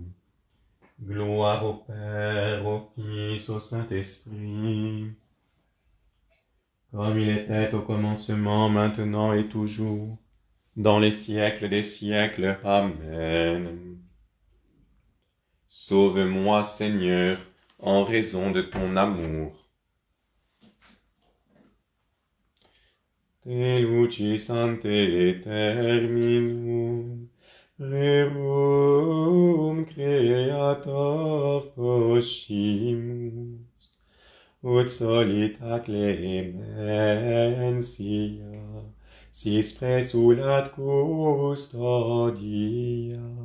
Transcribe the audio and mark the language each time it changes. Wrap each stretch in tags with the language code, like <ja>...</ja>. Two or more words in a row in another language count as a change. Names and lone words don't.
<fr>Gloire au Père, au Fils, au Saint-Esprit, comme il était au commencement, maintenant et toujours, dans les siècles des siècles. Amen. Sauve-moi, Seigneur, en raison de ton amour.</fr> <la>Te lucis ante terminum, rerum creator poscimus, ut solita clementia, sis presulat custodia.</la>